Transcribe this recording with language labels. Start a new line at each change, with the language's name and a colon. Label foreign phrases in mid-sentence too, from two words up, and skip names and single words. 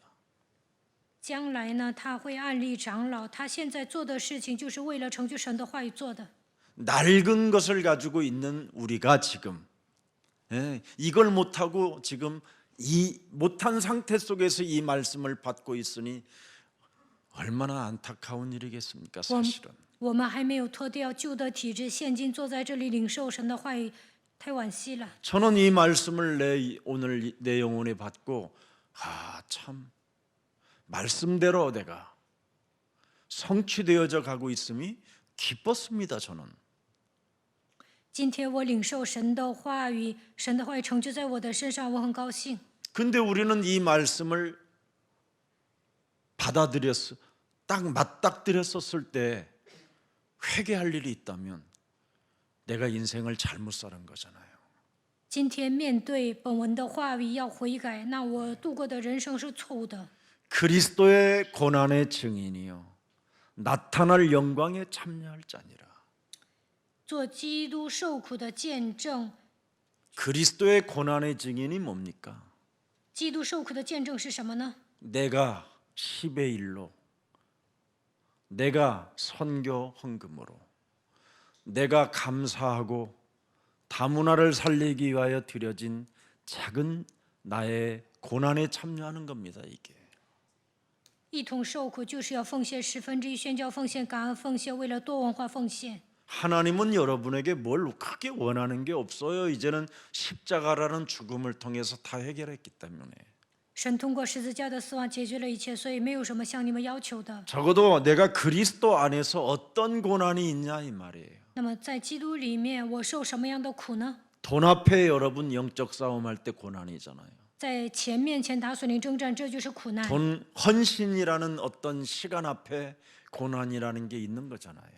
Chinese: 将来呢，他会按立长老，他现在做的事情就是为了成就神的话语做的。
Korean: 낡은 것을 가지고 있는 우리가 지금 이걸 못하고 지금 이 못한 상태 속에서 이 말씀을 받고 있으니 얼마나 안타까운 일이겠습니까? 사실은
Chinese: 我们还没有脱掉旧的体质，现今坐在这里领受神的话语，太惋惜了。
Korean: 저는 이 말씀을 오늘 내 영혼에 받고 참 말씀대로 내가 성취되어져 가고 있음이 기뻤습니다. 저는
Chinese: 今天我领受神的话语，神的话语成就在我的身上，我很高兴。
Korean: 근데 우리는 이 말씀을 딱 맞닥뜨렸었을 때 회개할 일이 있다면 내가 인생을 잘못 살은 거잖아요.
Chinese: 今天面对本文的话语要悔改，那我度过的人生是错误的。
Korean: 그리스도의 고난의 증인이요 나타날 영광에 참여할 자니라.
Chinese: 做基督受苦的见证，
Korean: 그리스도의 고난의 증인이 뭡니까?
Chinese: 基督受苦的见证是什么呢？
Korean: 내가 10의 1로 내가 선교 헌금으로 내가 감사하고 다문화를 살리기 위하여 드려진 작은 나의 고난에 참여하는 겁니다. 이게
Chinese: 一同受苦就是要奉献1/10宣教奉献、感恩奉献，为了多文化奉献。
Korean: 하나님은 여러분에게 뭘 크게 원하는 게 없어요. 이제는 십자가라는 죽음을 통해서 다 해결했기 때문에
Chinese: 神通过十字架的死亡解决了一切，所以没有什么向你们要求的。
Korean: 적어도 내가 그리스도 안에서 어떤 고난이 있냐 이 말이에요.
Chinese: 那么在基督里面，我受什么样的苦呢？
Korean: 돈 앞에 여러분 영적 싸움할 때 고난이잖아요.
Chinese: 在钱面前打属灵征战，这就是苦难。
Korean: 돈 헌신이라는 어떤 시간 앞에 고난이라는 게 있는 거잖아요.